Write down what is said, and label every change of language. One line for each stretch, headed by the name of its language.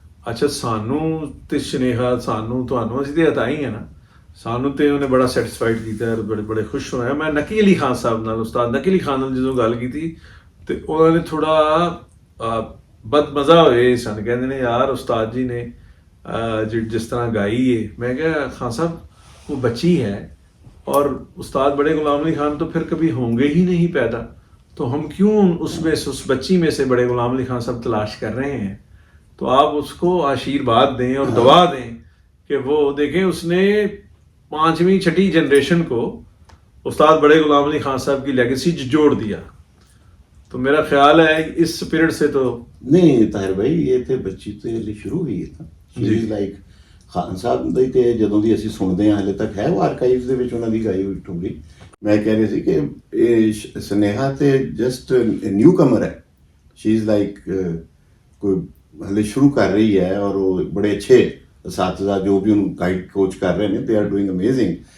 Punjabi: ਅੱਛਾ ਸਾਨੂੰ ਤੇ ਸਨੇਹਾ ਸਾਨੂੰ ਤੁਹਾਨੂੰ ਅਸੀਂ ਤੇ ਹਤਾਈ ਹੈ ਨਾ, ਸਾਨੂੰ ਤੇ ਉਹਨੇ ਬੜਾ ਸੈਟੀਸਫਾਈਡ ਕੀਤਾ, ਬੜੇ ਖੁਸ਼ ਹੋਇਆ। ਮੈਂ ਨਕੀ ਅਲੀ ਖਾਨ ਸਾਹਿਬ ਨਾਲ, ਉਸਤਾਦ ਨਕੀ ਅਲੀ ਖਾਨ ਨਾਲ ਜਦੋਂ ਗੱਲ ਕੀਤੀ ਤੇ ਉਹਨਾਂ ਨੇ ਥੋੜਾ ਬਦਮਜ਼ਾ ਹੋਏ ਸਨ, ਕਹਿੰਦੇ ਨੇ ਯਾਰ ਉਸਤਾਦ ਜੀ ਨੇ ਜਿਸ ਤਰ੍ਹਾਂ ਗਾਈ ਹੈ। ਮੈਂ ਕਿਹਾ
Hindi: ਖਾਨ ਸਾਹਿਬ वो बच्ची है और उस्ताद बड़े गुलाम अली खान तो फिर कभी होंगे ही नहीं पैदा, तो हम क्यों उस बच्ची में से बड़े गुलाम अली खान साहब तलाश कर रहे हैं? तो आप उसको आशीर्वाद दें और दुआ दें कि वो देखें उसने 5वीं 6ठी जनरेशन को उस्ताद बड़े गुलाम अली खान साहब की लेगेसी जोड़ दिया। तो मेरा ख्याल है इस स्पिरिट से तो
Punjabi: ਨਹੀਂ ਤਾਹਿਰ ਭਾਈ ਇਹ ਤੇ ਬੱਚੀ ਤੇ ਲਈ ਸ਼ੁਰੂ ਹੋਈ ਹੈ ਤਾਂ ਜੀ।
English: she is like
Punjabi: Khan Sahib ਦੀ ਤੇ ਜਦੋਂ ਦੀ ਅਸੀਂ ਸੁਣਦੇ ਹਾਂ ਹਲੇ ਤੱਕ ਹੈ ਉਹ ਆਰਕਾਈਵਸ ਦੇ ਵਿੱਚ ਉਹਨਾਂ ਦੀ ਗਾਈ ਹੋਈ ਠੁਮਰੀ। ਮੈਂ ਕਹਿ ਰਿਹਾ ਸੀ ਕਿ ਇਹ ਸਨੇਹਾ ਤੇ
English: just newcomer
Punjabi: ਹੈ।
English: she is like
Punjabi: ਕੋਈ ਹਲੇ ਸ਼ੁਰੂ ਕਰ ਰਹੀ ਹੈ ਔਰ ਉਹ ਬੜੇ ਅੱਛੇ ਅਸਾਤਿਜ਼ਾ ਜੋ ਵੀ ਉਹਨੂੰ ਗਾਈਡ ਕੋਚ ਕਰ ਰਹੇ ਨੇ
English: They are doing amazing.